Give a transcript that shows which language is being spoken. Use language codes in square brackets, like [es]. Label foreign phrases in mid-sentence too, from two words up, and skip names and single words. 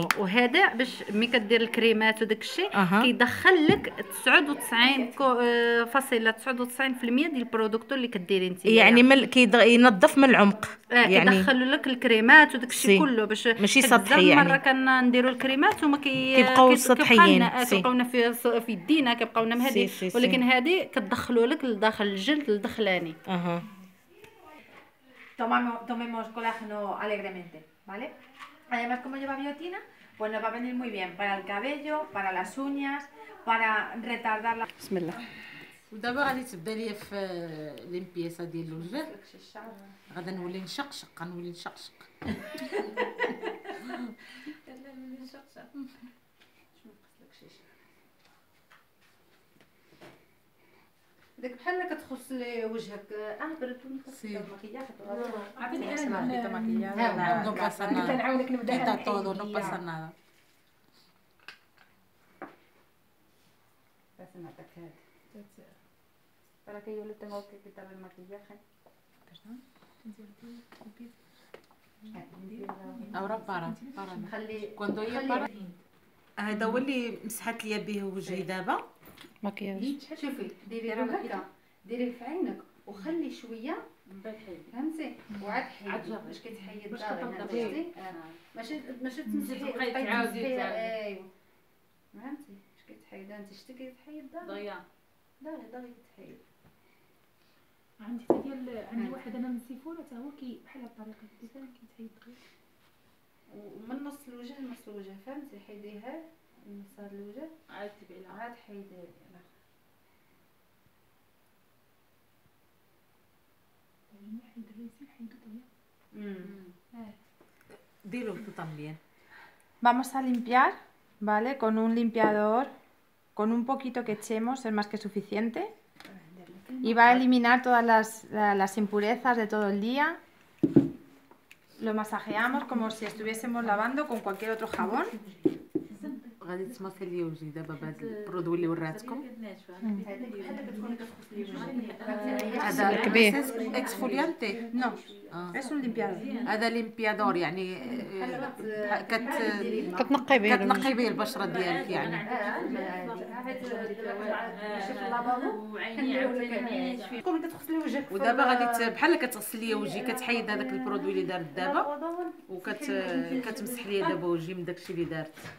[ar] وهذا باش ملي كدير الكريمات وداك الشيء كيدخل لك 99.99% ديال البرودكتو اللي كديري انت، يعني ينظف من العمق، يعني كيدخل لك الكريمات وداك الشيء كله باش ماشي سطحي. يعني مره كنديروا الكريمات وما كيبقاو سطحيين، كيبقاونا في يدينا، كيبقاونا مهدي، ولكن هذه كتدخلوا لك لداخل الجلد الدخلاني. [es] Tomemos colágeno alegremente, ¿vale? Además, como lleva biotina, pues nos va a venir muy bien para el cabello, para las uñas, para retardar la... [ar] بسم الله. ودابا غادي تبدا ليا في ليمبياسا ديال الوجه. غادا نولي نشقشق، غنولي نشقشق. داك بحال كتخص لي وجهك برد المكياج. عطيني انا المكياج. [es] no pasa nada. [ar] نعاونك نبدا [es] todo, no pasa nada. Para que yo le tengo que quitar el maquillaje. Ahora para. Cuando ella para. [ar] هذا هو اللي مسحت ليا به وجهي دابا. مكياج. شوفي ديري هكا، ديري في عينك وخلي شويه من بعد حيدي، فهمتي؟ وعاد حيدي باش كتحيد داغي. ماشي تمسحي بقيتي تعاودي. ايوا فهمتي باش كتحيد انت شتي كيتحيد داغي كتحيد. عندي عندي واحد انا من سيفورا حتى هو بحال الطريقه ديالها كيتحيد دغيا، ومن نص الوجه لنص الوجه، فهمتي؟ حيديها من نص هذا الوجه عاد تبعي لها، عاد حيديها [es] Dilo tú también. Vamos a limpiar, ¿vale? Con un limpiador, con un poquito que echemos, es más que suficiente. Y va a eliminar todas las impurezas de todo el día. lo masajeamos como si estuviésemos lavando con cualquier otro jabón. [ar] غادي تماسي اليوجي دابا بهذا البرودوي اللي وراتكم. هذا الكبير اكسفوليانتي. [es] No, es un limpiador. [ar] هذا ليمبيادور يعني كتنقي به كتنقي به البشره ديالك يعني. ودابا غادي بحال كتغسلي وجهي، كتحيد هذاك البرودوي اللي دارت دابا كتمسح ليا دابا وجهي من داكشي اللي دارت.